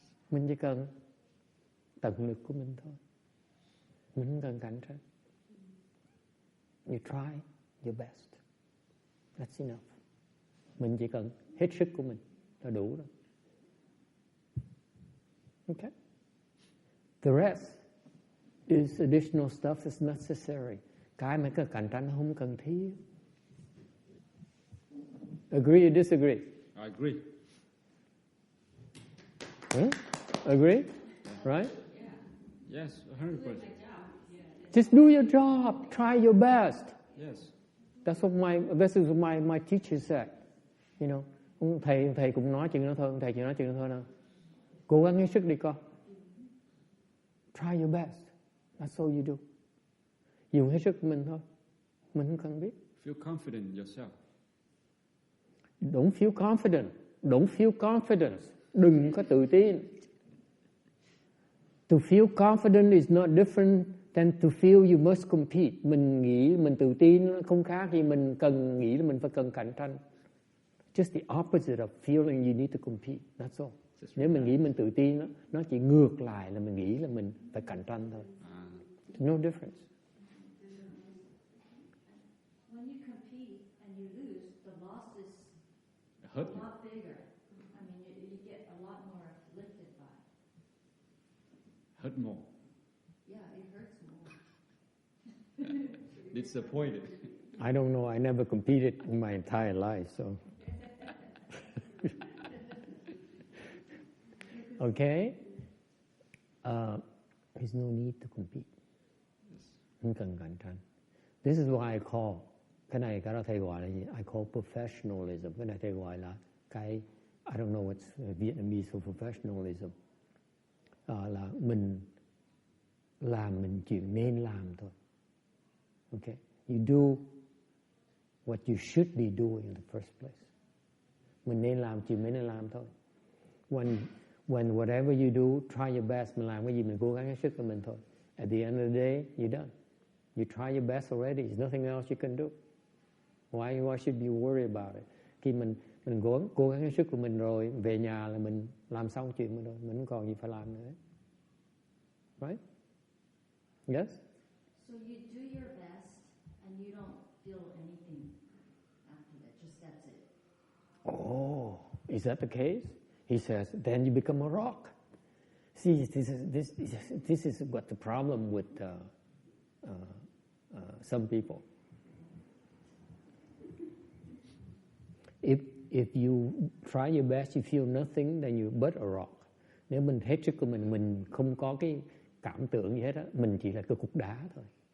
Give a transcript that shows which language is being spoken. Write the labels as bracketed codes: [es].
[vi] Mình chỉ cần tận lực của mình thôi. Mình không cần cạnh tranh. [en] You try your best. That's enough. [vi] Mình chỉ cần hết sức của mình là đủ rồi. [en] Okay? The rest is additional stuff that's necessary. [vi] Cái mà cái cạnh tranh không cần thiết. [en] Agree or disagree? I agree. Agree? Right? Yes, 100%. Just do your job. Try your best. Yes. This is what my teacher said. [vi] You know, ông thầy cũng nói chuyện đó thôi, ông thầy chỉ nói chuyện đó thôi nào. Cố gắng hết sức đi con. [en] Try your best. That's all you do. [vi] Dùng hết sức của mình thôi. Mình không cần biết. [en] Feel confident in yourself. Don't feel confident. Don't feel confidence. [vi] Đừng có tự tin. [en] To feel confident is not different than to feel you must compete. [vi] Mình nghĩ mình tự tin không khác gì mình cần nghĩ là mình phải cần cạnh tranh. [en] Just the opposite of feeling you need to compete. That's all. [vi] Nếu mình nghĩ mình tự tin nó chỉ ngược lại là mình nghĩ là mình phải cạnh tranh thôi. [en] No difference. When you compete and you lose, the loss is Hurt a you. lot bigger. I mean, you get a lot more afflicted by it. Hurt more. Yeah, it hurts more. Disappointed. I don't know. I never competed in my entire life, so. Okay. There's no need to compete. [vi] Không cần cạnh tranh. [en] This is what I call. [vi] Cái đó thầy gọi là gì? [en] I call professionalism. [vi] Cái này thầy gọi là cái [en] I don't know what's Vietnamese for professionalism. [vi] Là mình làm mình chuyện nên làm thôi. [en] Okay. You do what you should be doing in the first place. [vi] Mình nên làm chuyện mình nên làm thôi. [en] When whatever you do, try your best. [vi] Mình làm cái gì mình cố gắng hết sức của mình thôi. [en] At the end of the day, you're done. You try your best already. There's nothing else you can do. Why should you worry about it? [vi] Khi mình cố gắng hết sức của mình rồi, về nhà là mình làm xong chuyện mình rồi. Mình không còn gì phải làm nữa. [en] Right? Yes? So you do your best and you don't feel anything after that. Just that's it. Oh, is that the case? He says, then you become a rock. See, this is what the problem with some people. If you try your best, you feel nothing, then you but a rock. [vi] Nếu mình hết sức của mình không có cái cảm tưởng gì hết á, mình chỉ là cái cục đá thôi.